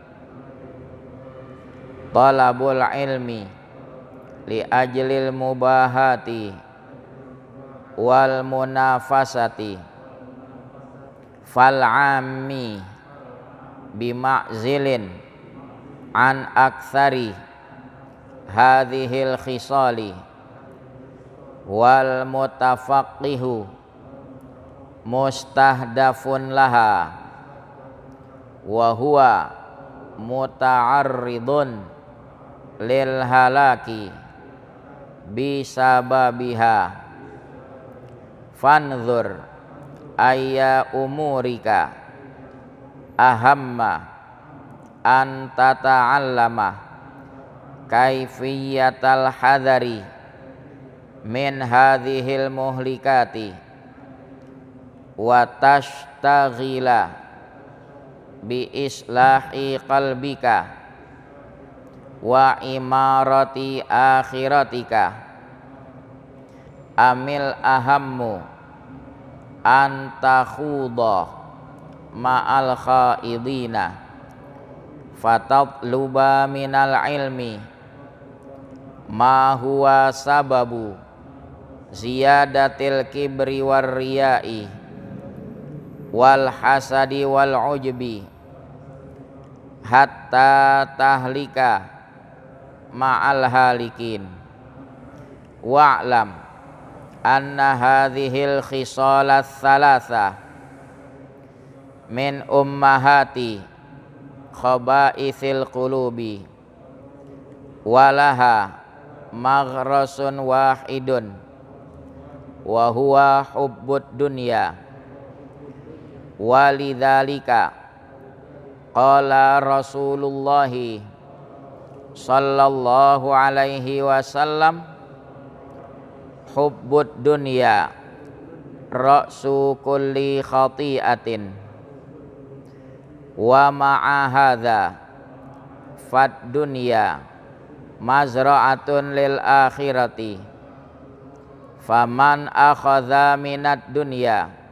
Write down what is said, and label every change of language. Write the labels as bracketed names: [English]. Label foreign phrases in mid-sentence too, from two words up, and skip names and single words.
[Arabic] طلب العلم لأجل المباهاة والمنافسة فالعامي بمعزل عن أكثر هذه الخصال والمتفقه مستهدف لها وهو متعرض للهلاك بسببها فانظر أي أمورك أهم أن تتعلم كيفية الحذر من هذه المهلكات وتشتغل بإصلاح قلبك وعمارة آخرتك أم الأهم أن تخوض مع الخائضين فتطلب من العلم ما هو سبب زيادة الكبر والرياء والحسد والعجب حتى تهلك مع الهالكين واعلم أن هذه الخصال الثلاثة من أمهات خبائث القلوب ولها مغرس واحد وهو حب الدنيا ولذلك قال رسول الله صلى الله عليه وسلم حب الدنيا رأس كل خطيئة ومع هذا فالدنيا مزرعة للآخرة فمن أخذ من الدنيا